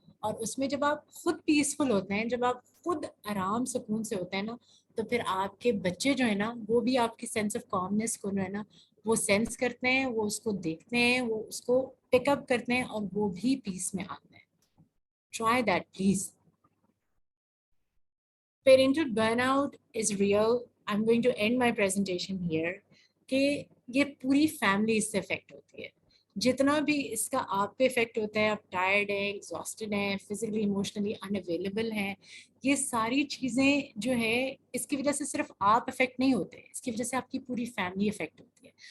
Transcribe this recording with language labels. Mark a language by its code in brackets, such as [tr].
[ur] اور اس میں جب آپ خود پیسفل ہوتے ہیں, جب آپ خود آرام سکون سے ہوتے ہیں نا, تو پھر آپ کے بچے جو ہے نا وہ بھی آپ کی سینس آف کامنس کو جو ہے نا وہ سینس کرتے ہیں, وہ اس کو دیکھتے ہیں, وہ اس کو پک اپ کرتے ہیں اور وہ بھی پیس میں آتے ہیں. [en] Try that please. Parental burnout is real. I'm going to end my presentation here. [ur] کہ یہ پوری فیملی اس سے افیکٹ ہوتی ہے. جتنا بھی اس کا آپ پہ افیکٹ ہوتا ہے, آپ ٹائرڈ ہیں, ایگزاسٹڈ ہیں, فزیکلی ایموشنلی ان اویلیبل ہیں, یہ ساری چیزیں جو ہے اس کی وجہ سے صرف آپ افیکٹ نہیں ہوتے, اس کی وجہ سے آپ کی پوری فیملی افیکٹ ہوتی ہے.